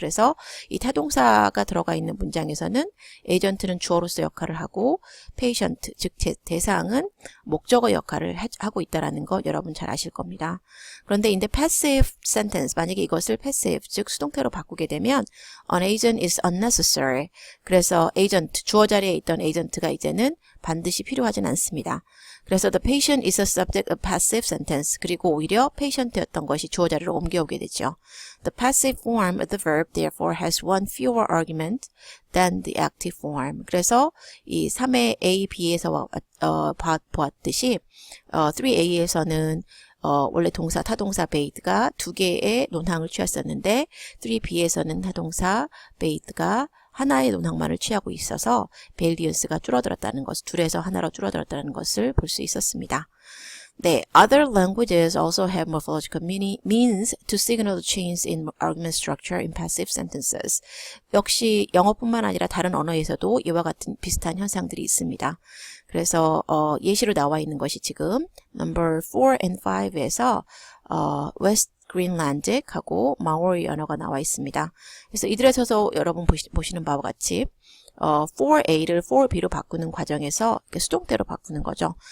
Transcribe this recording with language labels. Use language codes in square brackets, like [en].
[ko] 그래서 이 타동사가 들어가 있는 문장에서는 에이전트는 주어로서 역할을 하고 patient, 즉 대상은 목적어 역할을 하고 있다는 거 여러분 잘 아실 겁니다. 그런데 [en] in the passive sentence, [ko] 만약에 이것을 passive, 즉 수동태로 바꾸게 되면 [en] an agent is unnecessary. [ko] 그래서 agent, 주어 자리에 있던 agent가 이제는 반드시 필요하진 않습니다. 그래서 [en] the patient is a subject of passive sentence. [ko] 그리고 오히려 patient였던 것이 주어 자리로 옮겨오게 되죠. [en] The passive form of the verb therefore has one fewer argument than the active form. [ko] 그래서 이 3의 A, B에서 보았듯이 3A에서는 원래 동사, 타동사 베이드가 두 개의 논항을 취했었는데 3B에서는 타동사 베이드가 하나의 논항만을 취하고 있어서 밸리언스가 줄어들었다는 것, 둘에서 하나로 줄어들었다는 것을 볼 수 있었습니다. 네, [en] other languages also have morphological means to signal the change in argument structure in passive sentences. [ko] 역시 영어뿐만 아니라 다른 언어에서도 이와 같은 비슷한 현상들이 있습니다. 그래서 예시로 나와 있는 것이 지금 number 4 and 5에서 West Greenland하고 마오리 언어가 나와 있습니다. 그래서 이들에서도 여러분 보시는 바와 같이 4A를 4B로 바꾸는 과정에서 수동태로 바꾸는 거죠.